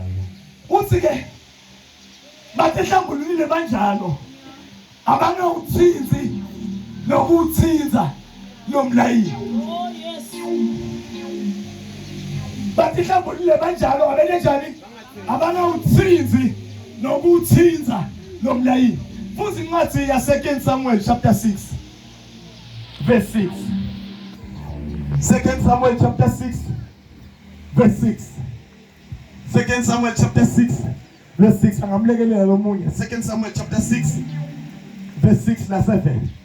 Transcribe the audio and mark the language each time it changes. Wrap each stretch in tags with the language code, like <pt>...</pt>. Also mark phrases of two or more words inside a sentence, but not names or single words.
<zu>uthi ke bathi hlambululile banjalo abangawuthinzi nokuthinza lomlayini.</zu> <en>Oh yes.</en> <zu>Bathi hlambululile banjalo abele njani abangawuthinzi nokuthinza lomlayini. Futhi incwadi ya 2</zu> <en>Samuel chapter 6 verse 6. 2 Samuel chapter 6 verse 6. 2 Samuel chapter 6 verse 6.</en> <zu>Angamlekelela lo munye.</zu> <en>2 Samuel chapter 6 verse 6</en> <zu>na 7.</zu>